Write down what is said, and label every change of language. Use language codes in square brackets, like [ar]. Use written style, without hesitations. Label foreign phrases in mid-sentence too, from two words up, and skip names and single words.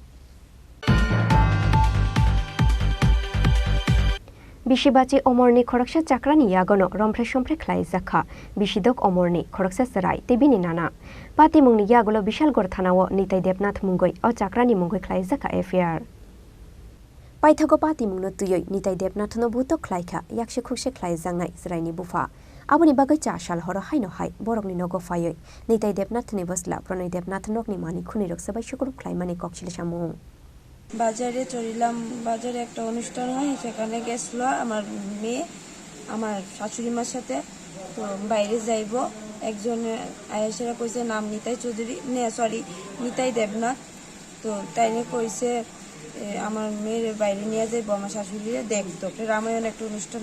[trp] Bishibachi Omorni Khoroksa Chakrani Yagono Rompre Shompre Khlai Zakha Bishidok Omorni Khoroksa Sarai Tebini Nana Pati Mungni Yagolo Bishalgor Thanawo Nitai Debnath Mungoi O Chakrani Mungoi Khlai Zakha FR Paithago Pati Mungno Tuyoi Nitai Debnath no Buto Khlaika Yakshe Khukse Khlai Zangnai Zraini Bufa Aboni bagai cha shal horo haino hai borokni nogo fayoi nitai Debnath ni bosla pranay Debnath nokni mani khuni rok sabai shukuru klaimani kokchil samung [bn] বাজারে চড়িলাম বাজারে একটা অনুষ্ঠান হয় সেখানে গেছিল আমার মেয়ে আমার শাশুড়ি মার সাথে তো বাইরে যাইব একজন আয়েশারা কইছে নাম নিতাই চৌধুরী নিতাই দেবনাথ তো তাইনে কইছে আমার মেয়ের বাইরে নিয়ে যাইব আমার শাশুড়িরে দেখতো রামায়ণ একটা অনুষ্ঠান